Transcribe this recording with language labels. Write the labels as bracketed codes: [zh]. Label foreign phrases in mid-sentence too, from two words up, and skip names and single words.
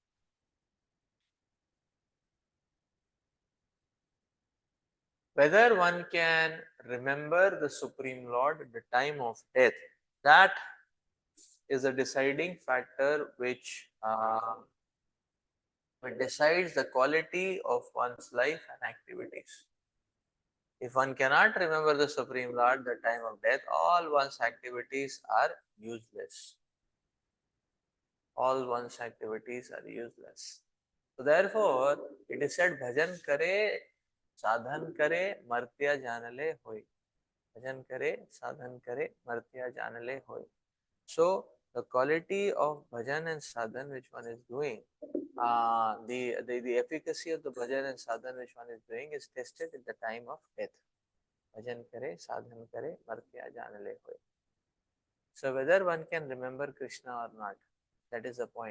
[en] Whether one can remember the Supreme Lord at the time of death, that is a deciding factor which decides the quality of one's life and activities. If one cannot remember the Supreme Lord at the time of death, all one's activities are useless. All one's activities are useless. [bn] So therefore, it is said, ভজন করে, সাধন করে, মর্ত্য জানলে হয়. ভজন করে, সাধন করে, মর্ত্য জানলে হয়. [en] So the quality of bhajan and sadhan which one is doing, the efficacy of the bhajan and sadhan which one is doing is tested at the time of death. [bn] ভজন করে, সাধন করে, মর্ত্য জানলে হয়. [en] So whether one can remember Krishna or not, that is the point.